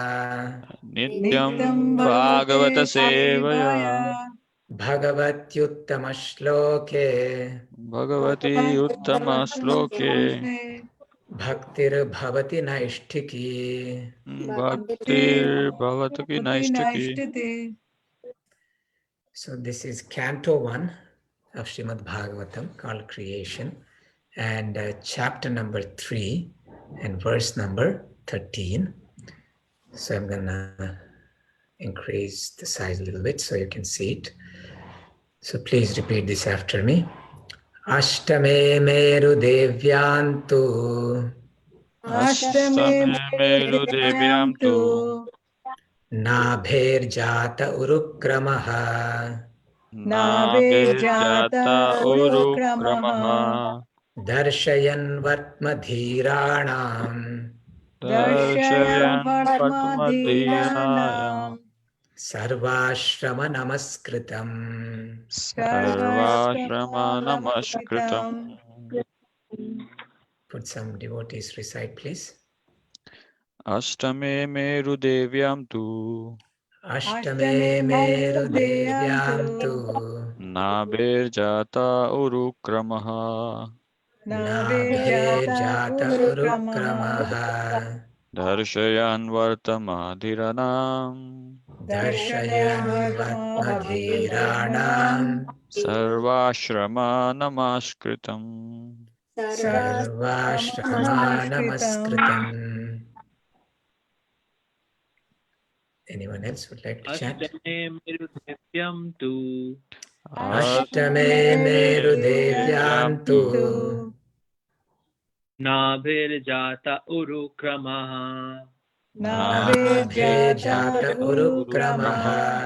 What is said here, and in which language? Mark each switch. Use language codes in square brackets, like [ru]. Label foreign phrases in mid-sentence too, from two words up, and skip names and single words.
[sa] Nityam Bhagavata Sevaya Bhagavatyuttama Shloke Bhagavati Uttama Sloke Bhaktir Bhavati Naishtiki. Bhaktir Bhavataki Naishtaki. [en] So this is Canto 1 of Srimad Bhagavatam called Creation, and chapter number 3 and verse number 13. So I'm gonna increase the size a little bit so you can see it. So please repeat this after me. [sa] Ashtame Meru Devyantu Ashtame Meru Devyam Tu Nabherjata Urukramaha Nabhirjata Urukramaha Darshayan Vatmadhiranam Darshayan Padmadhyayam Sarvashrama Namaskritam. Sarvashrama Namaskritam. [en] Put some devotees recite, please. [sa] Ashtame Meru Devyam Tu Ashtame Meru Devyam Tu Nabhirjata Urukramaha Nabherjata Urukramaha Darshayan Vartamadhiranam Darshayan Vatmadhiranam Sarvashrama Namaskritam. Sarvashrama Namaskritam. [en] Anyone else would like to chant? [sa] Ashtame Meru Devyam Tu Ashtame Meru Devyam Tu Nabhirjata Urukramaha Nabherjata Urukramaha